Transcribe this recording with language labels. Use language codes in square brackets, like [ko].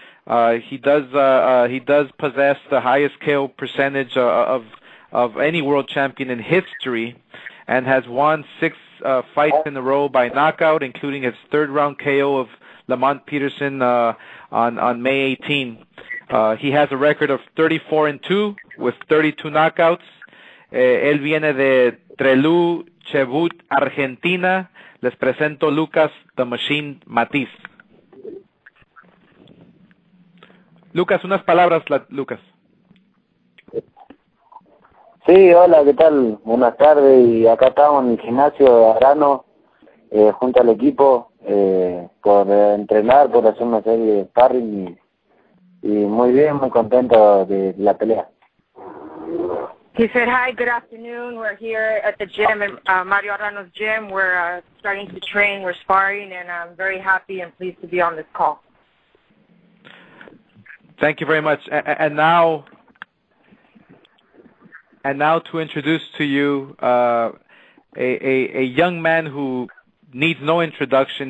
[en] He does possess the highest KO percentage of any world champion in history, and has won 6 fights in a row by knockout, including his third round KO of Lamont Peterson on May 18. He has a record of 34-2 with 32 knockouts. [es] Él viene de Trelew, Chubut, Argentina. Les presento Lucas the Machine Matthysse. Lucas, unas palabras, Lucas. Sí, hola, ¿qué tal? Buenas tardes, y acá estamos en el gimnasio de Arano, junto al equipo, por entrenar, por hacer una serie de sparring, y muy bien, muy contento de la pelea. [en] He said, hi, good afternoon. We're here at the gym, at Mario Arano's gym. We're starting to train, we're sparring, and I'm very happy and pleased to be on this call. Thank you very much. And now to introduce to you a young man who needs no introduction.